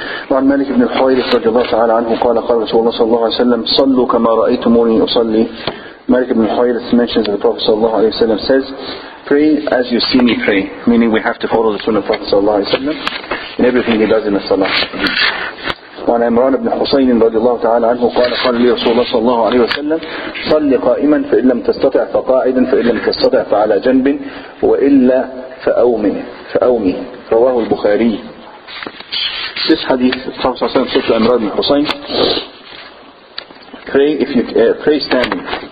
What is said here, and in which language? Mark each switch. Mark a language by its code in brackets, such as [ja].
[ar] وعن مالك بن الحويرث رضي الله تعالى عنه قال قال رسول الله صلى الله عليه وسلم صلوا كما رأيتموني أصلي. [en] Malik ibn al-Huwayrith mentions that the Prophet sallallahu alayhi wa sallam says, pray as you see me pray, meaning we have to follow the sunnah of the Prophet sallallahu alayhi wa sallam in everything he does in the salah. [ar] وعن عمران بن حسين رضي الله تعالى عنه قال قال لي رسول الله صلى الله عليه وسلم صل قائما فإن لم تستطع فقاعدا فإن لم تستطع فعلى جنب وإلا فأومي رواه البخاري. [en] This hadith, the Prophet [ar] صلى الله عليه وسلم [en] said to Imran ibn Husayn, pray if you pray standing.